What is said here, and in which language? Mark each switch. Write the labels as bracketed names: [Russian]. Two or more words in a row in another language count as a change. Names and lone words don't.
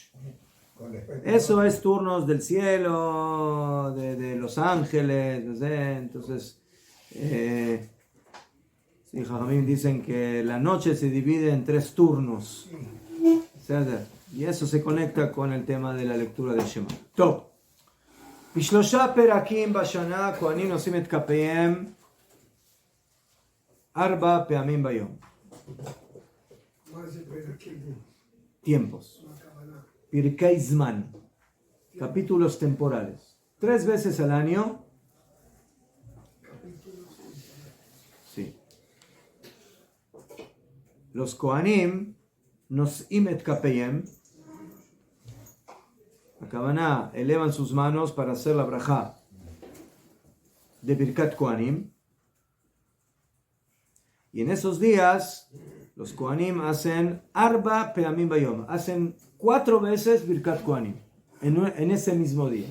[Spanish] Eso es turnos del cielo, de los ángeles, no sé. Entonces, sí, Jajamim dicen que la noche se divide en 3 turnos. Y eso se conecta con el tema de la lectura del Shema. Top. [Hebrew] בשלושה פרקים בשנה כהנים נושאים את כפיהם ארבע פעמים ביום. [Spanish] Tiempos. [Hebrew] פרקי זמן. [Spanish] Capítulos temporales. 3 veces al año. Sí. [Hebrew] Los כהנים נושאים את כפיהם. Akabaná, [Spanish] elevan sus manos para hacer la brajá de Birkat Kohanim. Y en esos días, los Kohanim hacen [Hebrew] ארבע פעמים ביום, [Spanish] hacen 4 veces Birkat Kohanim, en ese mismo día.